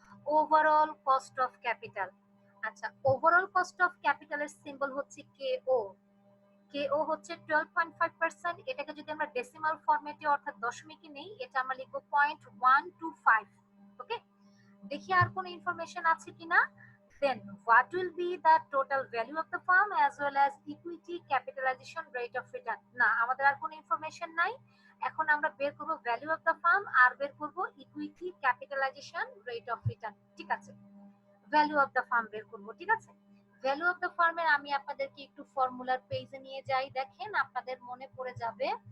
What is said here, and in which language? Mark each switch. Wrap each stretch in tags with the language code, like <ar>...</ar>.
<bn>Overall cost of capital. আচ্ছা, overall cost of ক্যাপিটালের symbol হচ্ছে কেও। কেও হচ্ছে 12.5%। এটাকে যদি আমরা ডেসিমাল ফরম্যাটে অর্থাৎ দশমিকে নেই, এটা আমরা লিখবো 0.125। ওকে, দেখি আর কোনো ইনফরমেশন আছে কিনা।</bn> <en>Then what will be the total value of the firm as well as equity capitalization rate of return?</en> <bn>না, আমাদের আর কোনো ইনফরমেশন নাই। এখন আমরা বের করব ভ্যালু অফ দ্য ফার্ম আর বের করব equity capitalisation rate of return. ঠিক আছে, ভ্যালু অফ দ্য ফার্ম বের করব। ঠিক আছে, ভ্যালু অফ দ্য ফার্মের আমি আপনাদেরকে একটু ফর্মুলার পেজে নিয়ে যাই, দেখেন আপনাদের মনে পড়ে যাবে।</bn>